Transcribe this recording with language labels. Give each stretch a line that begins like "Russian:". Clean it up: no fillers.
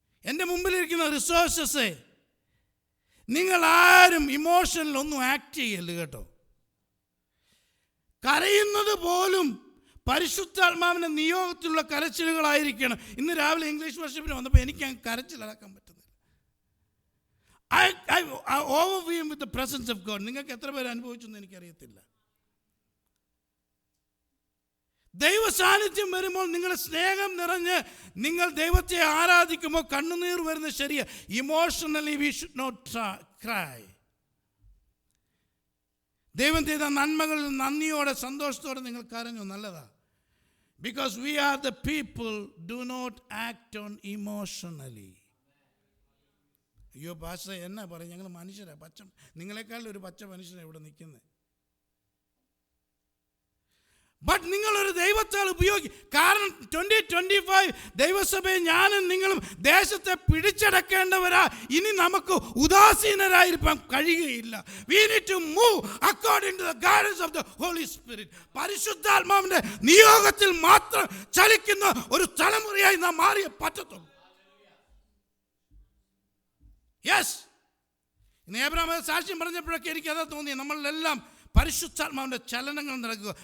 Malayalam: എൻ്റെ മുമ്പിലിരിക്കുന്ന റിസോഴ്സസ് നിങ്ങൾ ആരും ഇമോഷനിൽ ഒന്നും ആക്ട് ചെയ്യല്ല കേട്ടോ. കരയുന്നത് പോലും പരിശുദ്ധാത്മാവിൻ്റെ നിയോഗത്തിലുള്ള കരച്ചിലുകളായിരിക്കണം. ഇന്ന് രാവിലെ ഇംഗ്ലീഷ് വർഷിപ്പിന് വന്നപ്പോൾ എനിക്ക് കരച്ചിലടക്കാൻ പറ്റുന്നില്ല.
English: I overwhelmed with the presence of God.
Malayalam: നിങ്ങൾക്ക് എത്ര പേര് അനുഭവിച്ചു എന്ന് എനിക്കറിയത്തില്ല. ദൈവ സാന്നിധ്യം വരുമ്പോൾ നിങ്ങളുടെ സ്നേഹം നിറഞ്ഞ് നിങ്ങൾ ദൈവത്തെ ആരാധിക്കുമ്പോൾ കണ്ണുനീർ വരുന്നത് ശരിയാ.
English: Emotionally we should not cry.
Malayalam: ദൈവം ചെയ്ത നന്മകളിൽ നന്ദിയോടെ സന്തോഷത്തോടെ നിങ്ങൾ കരഞ്ഞു, നല്ലതാ.
English: Because we are the people do not act on emotionally.
Malayalam: അയ്യോ പാസ്റ്റർ എന്നാ പറയും, ഞങ്ങൾ മനുഷ്യരാ, നിങ്ങളെക്കാളും ഒരു പച്ച മനുഷ്യനാണ് ഇവിടെ നിൽക്കുന്നത്. ബട്ട് നിങ്ങളൊരു ദൈവത്താൽ കാരണം 2025 ദൈവസഭയെ ഞാനും നിങ്ങളും ദേശത്തെ പിടിച്ചടക്കേണ്ടവരാ. ഇനി നമുക്ക് ഉദാസീനരായിരിക്കാൻ കഴിയുകയില്ല.
English: We need to move according to the guidance of the Holy Spirit.
Malayalam: പരിശുദ്ധാത്മാവിന്റെ നിയോഗത്തിൽ മാത്രം ചലിക്കുന്ന ഒരു തലമുറയായി നാം മാറിയേ പറ്റത്തുള്ളൂ. യെസ്, ഇന്ന് ഏബ്രഹാം സാക്ഷ്യം പറഞ്ഞപ്പോഴൊക്കെ എനിക്ക് അതാ തോന്നിയത്, നമ്മളെല്ലാം പരിശുദ്ധാത്മാവിൻ്റെ ചലനങ്ങൾ നടക്കുക.